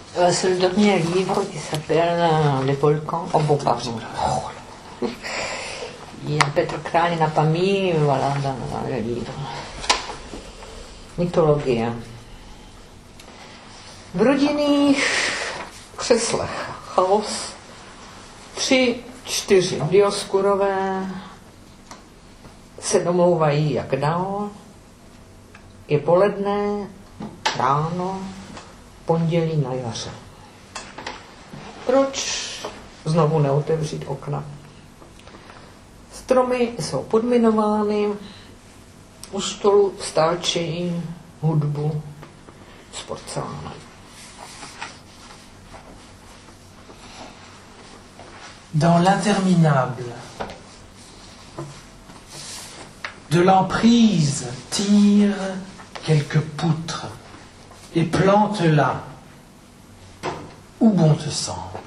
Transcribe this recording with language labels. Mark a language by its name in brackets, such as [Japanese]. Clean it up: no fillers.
[French] C'est le dernier livre qui s'appelle Les volcans. Oh bon, pardon. Oh, il y a Petr Král, il n'a pas mis voilà, dans le livre. Mythologie. [Czech] V rodinných křeslech chaos. 3, 4 Dioskurové se domlouvají jak dál. Je poledne, ráno, pondělí na jaře. Proč znovu neotevřít okna? Stromy jsou podminovány, u stolu stáčejí hudbu z porcelánu. [French] Dans l'interminable, de l'emprise tire quelques poutres et plante là où bon te semble.